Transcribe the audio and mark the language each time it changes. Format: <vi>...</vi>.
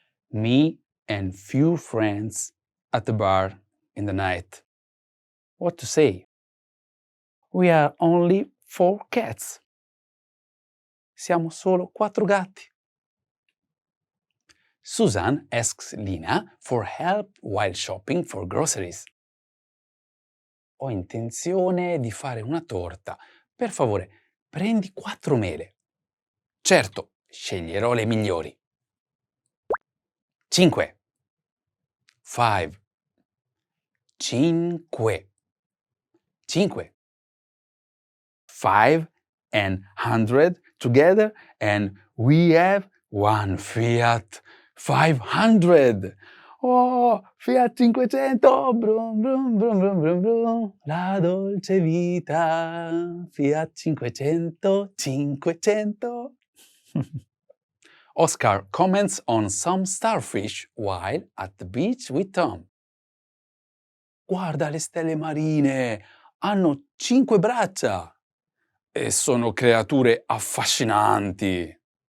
<en>Me and few friends at the bar in the night. What to say? We are only 4 cats.</en> <it>Siamo solo 4 gatti.</it> <en>Susan asks Lina for help while shopping for groceries.</en> <it>Ho intenzione di fare una torta. Per favore, prendi 4 mele. Certo, sceglierò le migliori.</it> <en>5. 5. 5. 5. 5 and 100 together and we have one Fiat 500. Oh, Fiat 500, brum, brum, brum, brum, brum, brum.</en> <it>La dolce vita, Fiat 500, 500.</it> <en>Oscar comments on some starfish while at the beach with Tom.</en> <it>Guarda le stelle marine, hanno 5 braccia e sono creature affascinanti.</it>